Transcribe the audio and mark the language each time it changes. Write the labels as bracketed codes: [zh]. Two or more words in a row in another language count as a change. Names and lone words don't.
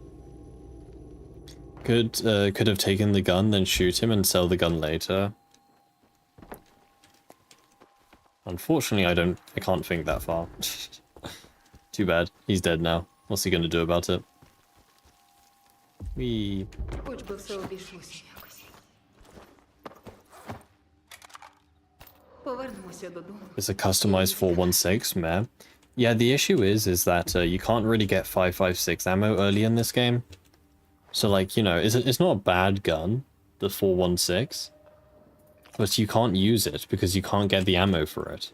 [en] Could have taken the gun, then shoot him and sell the gun later. Unfortunately, I can't think that far. Too bad. He's dead now. What's he gonna do about it? We. [uk] Хоч би все обійшлося якось. Повернемося додому. [en] It's a customized 416, man. Yeah, the issue is that you can't really get 5.56 ammo early in this game. So, like, you know, it's not a bad gun, the 416, but you can't use it because you can't get the ammo for it.